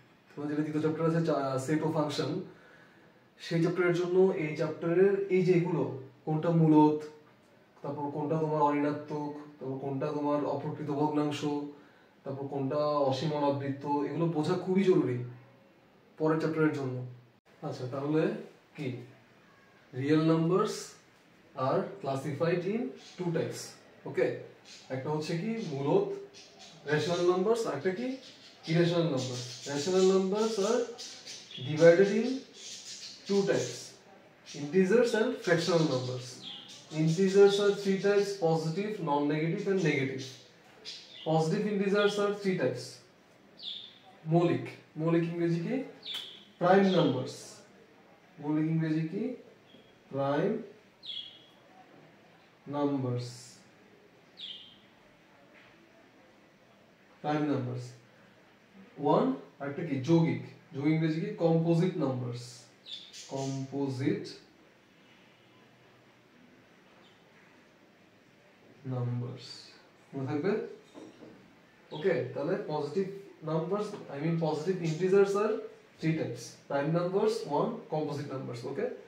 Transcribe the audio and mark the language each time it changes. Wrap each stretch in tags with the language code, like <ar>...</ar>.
<bn>তোমাদের যেটা দ্বিতীয় চ্যাপ্টার আছে সেট অফ ফাংশন, সেই চ্যাপ্টারের জন্য এই চ্যাপ্টারের এই যে এগুলো, কোনটা মূলদ, তারপর কোনটা তোমার অঋণাত্মক, তারপর কোনটা তোমার অপ্রকৃত ভগ্নাংশ, তারপর কোনটা অসীম অনাবৃত্ত, এগুলো বোঝা খুবই জরুরি পরের চ্যাপ্টারের জন্য। আচ্ছা, তাহলে কি?</bn> <en>Real numbers are classified in two types, okay?</en> <bn>একটা হচ্ছে কি মূলদ রেশনাল নাম্বারস, আর একটা কি irrational numbers.</bn> <en>Rational numbers are divided in two types, integers and fractional numbers. Integers are three types: positive, non-negative and negative. Positive integers are three types:</en> <bn>মৌলিক, মৌলিক ইংরেজি কি?</bn> <en>prime numbers,</en> <bn>মৌলিক ইংরেজি কি?</bn> <en>prime numbers, prime numbers. one</en> <bn>আরেকটা কি? যৌগিক, যৌগিক ইংরেজি কি?</bn> <en>composite numbers, composite numbers</en> <bn>মনে থাকবে, ওকে?</bn> <en>তাহলে positive numbers, I mean positive integers are three types: prime numbers, one, composite numbers, okay?</en>